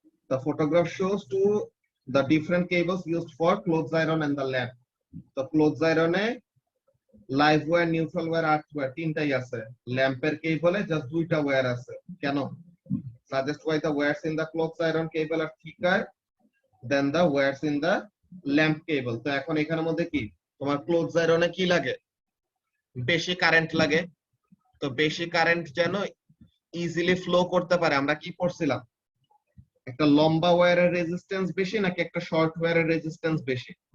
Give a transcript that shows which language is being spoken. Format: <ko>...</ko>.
<en>The photograph shows two the different cables used for clothes iron and the lamp.</en> <bn>তো clothes iron এ live wire, neutral wire, আর্থ wire তিনটাই আছে। ল্যাম্পের কেবলে just দুইটা wire আছে। কেন?</bn> <en>Suggest why the wires in the clothes iron cable are thicker than the wires in the lamp cable.</en> <bn>তো এখন এখানের মধ্যে কি তোমার ক্লোথস আয়রনে কি লাগে? বেশি কারেন্ট লাগে। তো বেশি কারেন্ট যেন ইজিলি ফ্লো করতে পারে, আমরা কি পড়ছিলাম, একটা লম্বা ওয়্যারের রেজিস্ট্যান্স বেশি নাকি একটা শর্ট ওয়্যারের রেজিস্ট্যান্স বেশি?</bn>